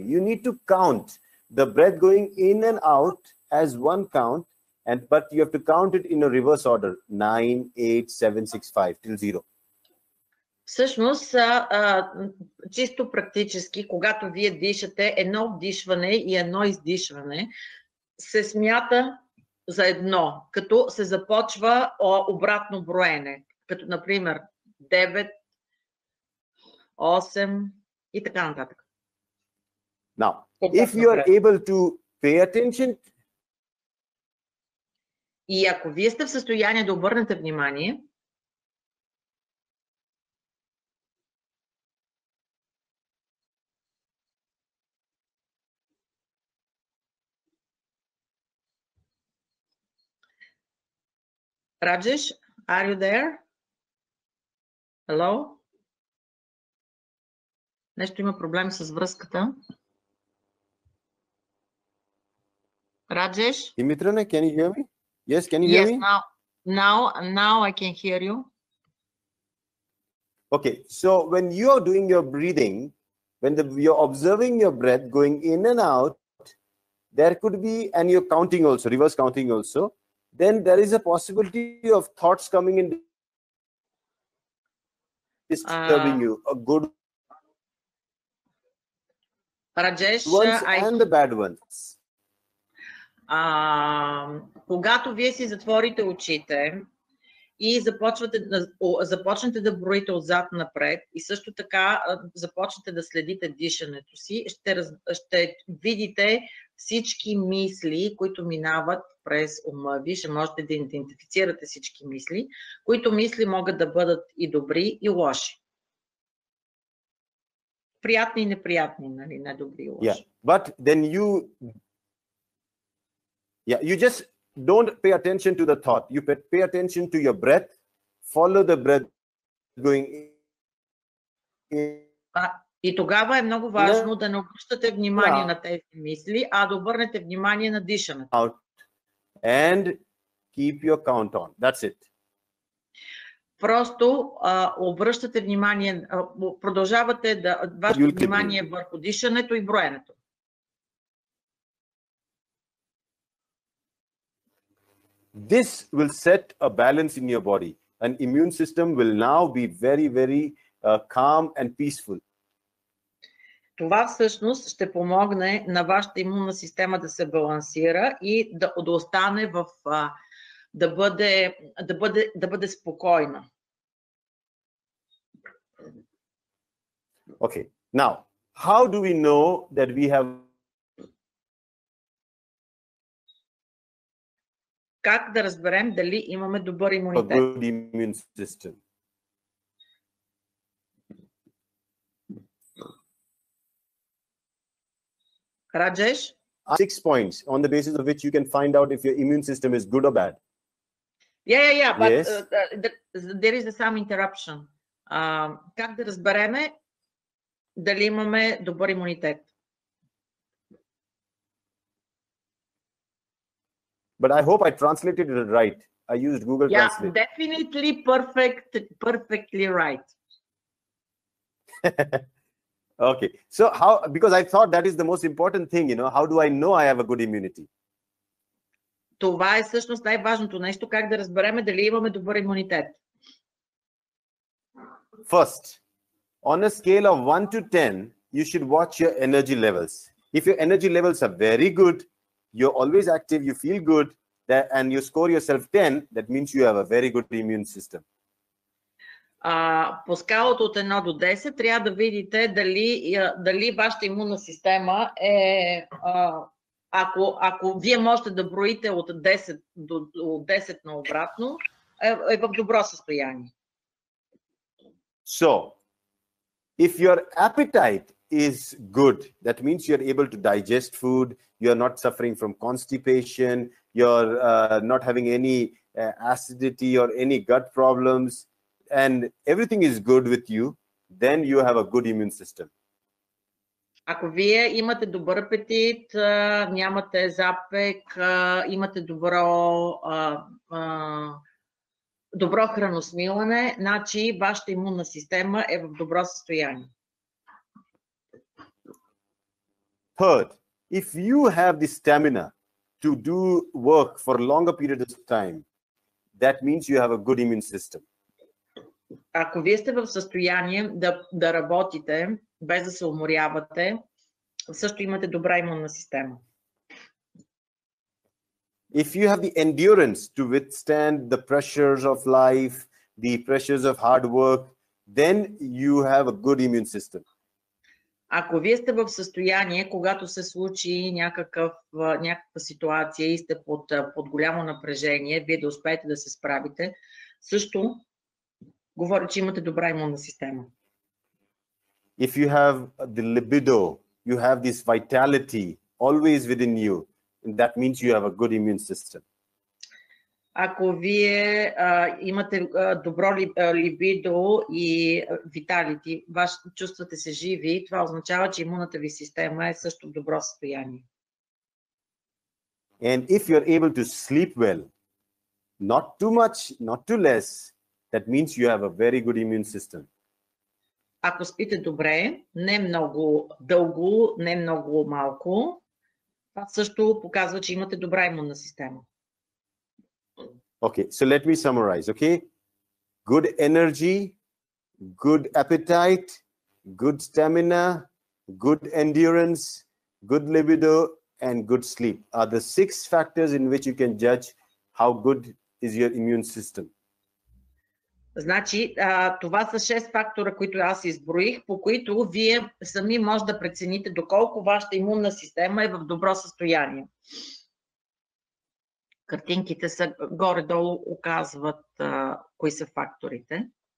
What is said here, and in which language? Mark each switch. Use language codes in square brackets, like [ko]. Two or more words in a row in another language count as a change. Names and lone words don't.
[en] You need to count the breath going in and out as one count, but you have to count it in a reverse order, 9, 8, 7, 6, 5 till 0. [bg] Всъщност, чисто практически, когато вие дишате, едно вдишване и едно издишване се смята за едно, като се започва обратно броене, като например 9, 8 и така нататък. [en] Now, if you are able to pay attention, [bg] и ако вие сте в състояние да обърнете внимание, [en] Rajesh, are you there? Hello? [bg] Нещо има проблем с връзката. [en] Rajesh? Dimitrana, can you hear me? Yes, can you hear me? Yes, now I can hear you. Okay, so when you are doing your breathing, when you're observing your breath going in and out, there could be, and you're counting also, reverse counting also, then there is a possibility of thoughts coming in disturbing you, a good Rajesh, ones and the bad ones. [bg] Когато вие си затворите очите и започнете да броите отзад напред и също така започнете да следите дишането си, ще видите всички мисли, които минават през ума ви, ще можете да идентифицирате всички мисли, които мисли могат да бъдат и добри, и лоши. Приятни и неприятни, нали, не добри и лоши. [en] Yeah, but then you just don't pay attention to the thought. You pay attention to your breath. Follow the breath going in. [bg] И тогава е много важно да не обръщате внимание на тези мисли, а да обърнете внимание на дишането. [en] Out and keep your count on. That's it. [bg] Просто обръщате внимание, продължавате вашето внимание върху дишането и броенето. [en] This will set a balance in your body. An immune system will now be very, very calm and peaceful. [bg] Това всъщност ще помогне на вашата имунна система да се балансира и да остане да бъде спокойна. [en] Okay. Now, how do we know that we have [bg] Как да разберем дали имаме добър [en] a [bg] имунитет? [en] good immune system? Rajesh? 6 points on the basis of which you can find out if your immune system is good or bad. Yeah, but Yes. There is some interruption. [bg] Как да разбереме дали имаме добър имунитет? [en] But I hope I translated it right. I used Google Translate. Definitely perfectly right. Okay. So because I thought that is the most important thing, how do I know I have a good immunity? [bg] Това е всъщност най-важното нещо, как да разбереме дали имаме добър имунитет. [en] First, On a scale of 1 to 10, you should watch your energy levels. If your energy levels are very good, you're always active, you feel good, and you score yourself 10, that means you have a very good immune system. [bg] По скалата от 1 до 10 трябва да видите дали вашата имунна система е, ако вие можете да броите от 10 до 10 на обратно, е в добро състояние. [en] So, if your appetite is good, that means you're able to digest food, you're not suffering from constipation, you're not having any acidity or any gut problems, and everything is good with you, then you have a good immune system. [bg] Ако вие имате добър апетит, нямате запек, имате добро храносмилане, значи вашата имунна система е в добро състояние. [en] Third, if you have the stamina to do work for a longer period of time, that means you have a good immune system. [bg] Ако вие сте в състояние да работите без да се уморявате, също имате добра имунна система. [en] If you have the endurance to withstand the pressures of life, the pressures of hard work, then you have a good immune system. [bg] Ако вие сте в състояние, когато се случи някаква ситуация и сте под голямо напрежение, вие да успеете да се справите, също говори, че имате добра имунна система. [en] If you have the libido, you have this vitality always within you, that means you have a good immune system. [bg] Ако вие имате добро либидо и виталити, чувствате се живи, това означава, че имунната ви система е също в добро състояние. [en] And if you're able to sleep well, not too much, not too less, that means you have a very good immune system. [bg] Ако спите добре, не много дълго, не много малко, това също показва, че имате добра имунна система. [en] Okay, so let me summarize, okay? Good energy, good appetite, good stamina, good endurance, good libido, and good sleep are the 6 factors in which you can judge how good is your immune system. [bg] Значи, това са 6 фактора, които аз изброих, по които вие сами може да прецените доколко вашата имунна система е в добро състояние. Картинките са горе-долу оказват кои са факторите.